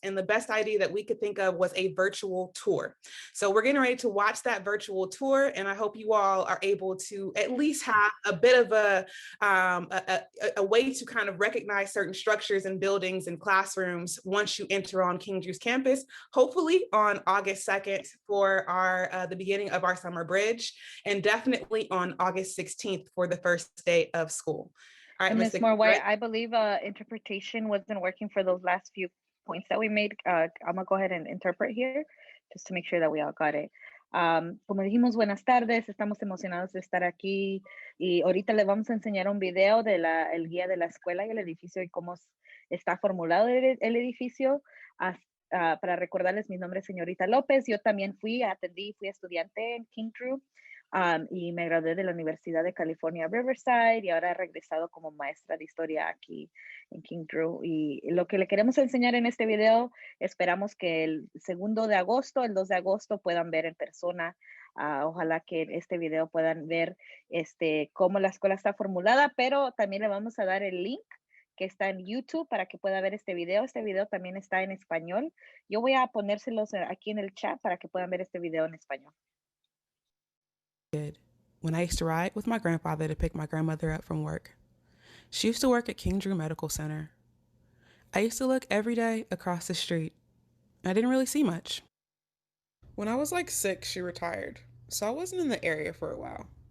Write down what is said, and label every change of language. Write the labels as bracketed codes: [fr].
[en] And the best idea that we could think of was a virtual tour. So we're getting ready to watch that virtual tour, and I hope you all are able to at least have a bit of a way to kind of recognize certain structures and buildings and classrooms once you enter on King Drew's campus, hopefully on August 2nd for our the beginning of our summer bridge, and definitely on August 16th for the first day of school. All right, Ms. Ms. Moore, Greg? I believe interpretation wasn't working for those last few points that we made. I'm gonna go ahead and interpret here just to make sure that we all got it. [es] Como dijimos, buenas tardes, estamos emocionados de estar aquí y ahorita les vamos a enseñar un video de el guía de la escuela y el edificio y cómo está formulado el edificio. Para recordarles, mi nombre es señorita López, yo también fui estudiante en King Drew y me gradué de la Universidad de California, Riverside, y ahora he regresado como maestra de historia aquí en King Drew. Y lo que le queremos enseñar en este video, esperamos que el 2 de agosto, el 2 de agosto puedan ver en persona. Ojalá que en este video puedan ver cómo la escuela está formulada, pero también le vamos a dar el link que está en YouTube para que pueda ver este video. Este video también está en español. Yo voy a ponérselos aquí en el chat para que puedan ver este video en español. [en] When I used to ride with my grandfather to pick my grandmother up from work. She used to work at King Drew Medical Center. I used to look every day across the street. I didn't really see much. When I was like 6, she retired, so I wasn't in the area for a while.